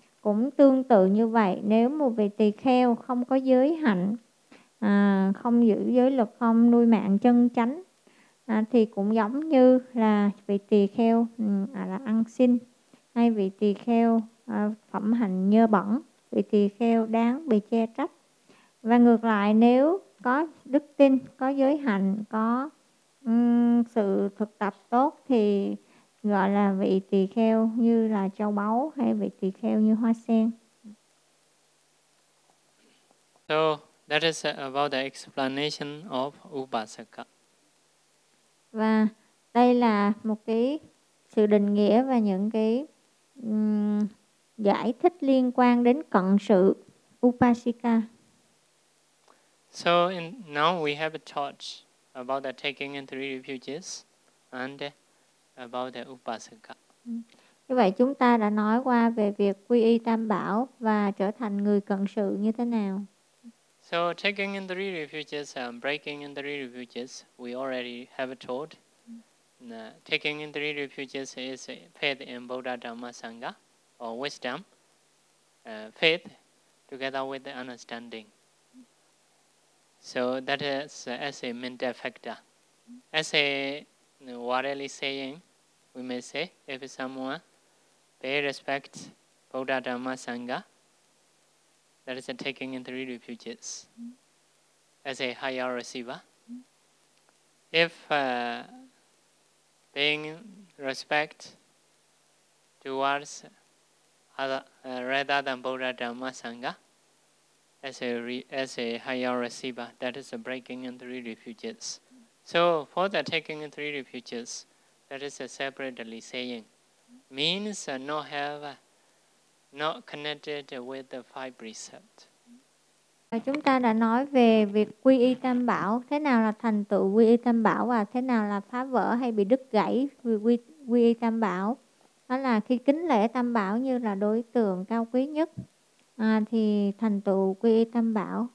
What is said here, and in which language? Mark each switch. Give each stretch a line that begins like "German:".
Vietnamese: Cũng tương tự như vậy, nếu một vị tỳ kheo không có giới hạnh, không giữ giới luật, không nuôi mạng chân chánh, thì cũng giống như là vị tỳ kheo là ăn xin, hay vị tỳ kheo phẩm hạnh nhơ bẩn, vị tỳ kheo đáng bị che trách. Và ngược lại, nếu có đức tin, có giới hạnh, có sự thực tập tốt thì gọi là vị tỳ kheo như là châu báu hay vị tỳ kheo như hoa sen.
English: So that is about the explanation of Upasaka.
Vietnamese: Và đây là một cái sự định nghĩa và những cái giải thích liên quan đến cận sự Upasika.
English: So in, now we have taught about the taking in three refuges and about the Upasaka.
Vietnamese: Như vậy chúng ta đã nói qua về việc quy y Tam Bảo và trở thành người cận sự như thế nào.
English: So taking in three refuges and breaking in three refuges, we already have taught. Taking in three refuges is faith in Buddha Dhamma Sangha or wisdom, faith together with the understanding. So that is as a mental factor. As a worldly saying, we may say, if someone pay respect Buddha Dhamma Sangha, that is a taking in three refuges as a higher receiver. If paying respect towards other, rather than Buddha Dhamma Sangha, as a higher receiver, that is a breaking in three refuges. So for the taking in three refuges, that is a separately saying, means not connected with the five precepts.
Vietnamese: Và chúng ta đã nói về việc quy y Tam Bảo, thế nào là thành tựu quy y Tam Bảo và thế nào là phá vỡ hay bị đứt gãy quy y Tam Bảo. Đó là khi kính lễ Tam Bảo như là đối tượng cao quý nhất, thì thành tựu quy y Tam Bảo.